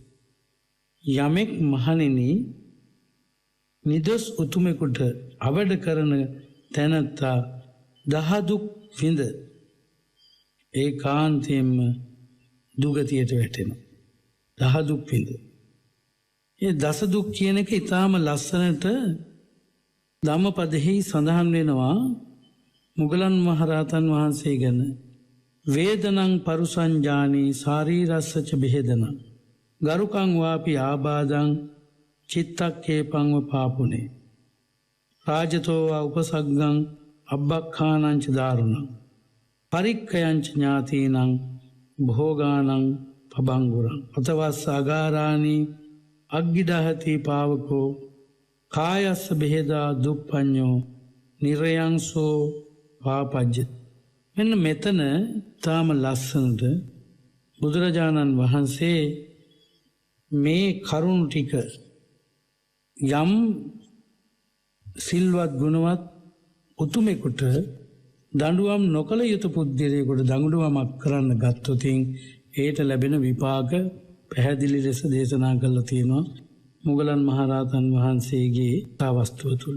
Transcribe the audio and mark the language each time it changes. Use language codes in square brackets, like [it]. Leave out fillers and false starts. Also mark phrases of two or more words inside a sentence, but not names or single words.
[si] යමෙක් මහණෙනි නිදොස් උතුමෙකුට අවඩ කරන තැනැත්තා දහදුක් විඳ ඒකාන්තයෙන්ම දුගතියට වැටෙනවා. දහදුක් විඳ. ඒ දසදුක් කියන එක ඊටාම ලස්සනට ධම්මපදෙහි සඳහන් වෙනවා මුගලන් මහරහතන් වහන්සේ ගැන. [pi] වේදනං පරුසංජානී ශාරීරස්සච බෙහෙදනං ගරුකං වාපි ආබාධං චිත්තක්කේපංව පාපුනේ රාජතෝ උපසග්ගං අබ්බක්ඛානංච දාරුණං පරික්ඛයංච ඥාතීනං භෝගානං පබංගුරං අතවස් අගාරාණී අග්ගිදහති පාවකෝ කායස්ස බෙහෙදා දුප්පඤ්ඤෝ නිරයංසෝ පාපජ්ජති. [si] මෙන්න මෙතන තාම ලස්සනට බුදුරජාණන් වහන්සේ මේ කරුණු ටික යම් සිල්වත් ගුණවත් උතුමෙකුට දඬුවම් නොකළ යුතු පුද්ගලයෙකුට දඬුවමක් කරන්න ගත්තොතින් ඒට ලැබෙන විපාක පැහැදිලි ලෙස දේශනා කරලා තියෙනවා මුගලන් මහරහතන් වහන්සේගේ අවස්ථාව තුළ.